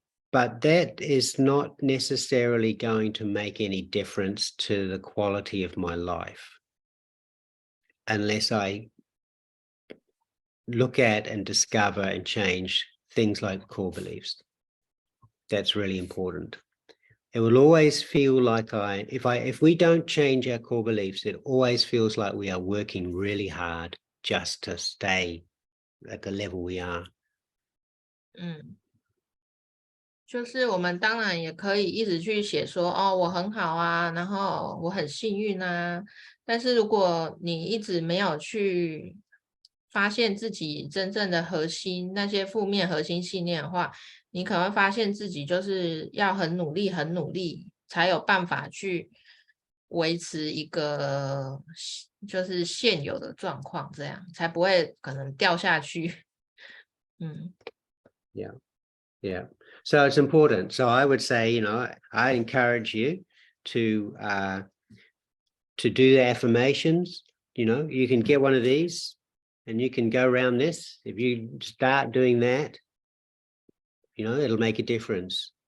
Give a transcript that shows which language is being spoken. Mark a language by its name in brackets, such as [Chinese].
[English] But that is not necessarily going to make any difference to the quality of my life unless I look at and discover and change things like core beliefs. That's really important. It will always feel like if we don't change our core beliefs, it always feels like we are working really hard just to stay at the level we are. [Chinese] 就是我们当然也可以一直去写说，哦，我很好啊，然后我很幸运啊。但是如果你一直没有去发现自己真正的核心，那些负面核心信念的话，你可能会发现自己就是要很努力，很努力，才有办法去维持一个就是现有的状况，这样才不会可能掉下去。 [English] Yeah. So it's important. So I would say, you know, I encourage you to do the affirmations. You know, you can get one of these and you can go around this. If you start doing that, you know, it'll make a difference.